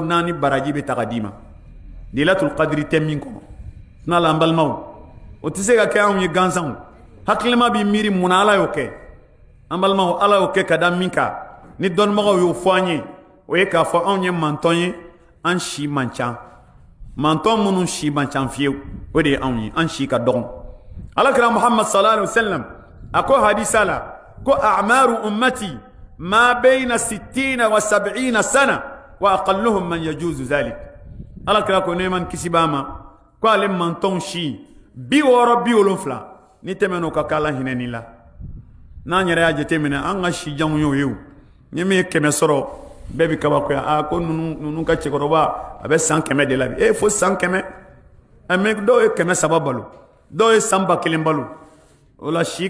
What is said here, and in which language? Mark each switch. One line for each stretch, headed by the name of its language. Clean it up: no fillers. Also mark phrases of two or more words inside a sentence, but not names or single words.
Bambara: 4 baraji bɛ taga d'i ma
Arabic: ليلة القدر
Bambara: tɛ min kɔnɔ n'ala an balimaw o tɛ se ka kɛ anw ye gansanw hakilima b'i miiri munna ala y'o kɛ an balimaw ala y'o kɛ ka da min kan ni dɔnnibagaw y'o fɔ an ye o ye k'a fɔ anw ye mantɔn ye an si man ca mantɔn minnu si man ca fiyewu o de ye anw ye an si ka dɔgɔn alakira muhammad
Arabic: صلى الله عليه وسلم
Bambara: a ko hadisa la ko
Arabic: أعمار أمتي ما بين 60 و 70 سنة وأقلهم من يجوز ذلك
Bambara: alakira ko ne man kisi ba ma ko ale mantɔn si 60 ni tɛmɛn'o ka kala hinɛni la n'an yɛrɛ y'a jateminɛ an ka si janw y'o ye o ni min ye 100 sɔrɔ bɛɛ bi kabakoya ko ninnu ka cɛkɔrɔba a bɛ san 100 de la bi fo san 100 mais dɔw ye 300 balo dɔw ye san 1000 balo o la si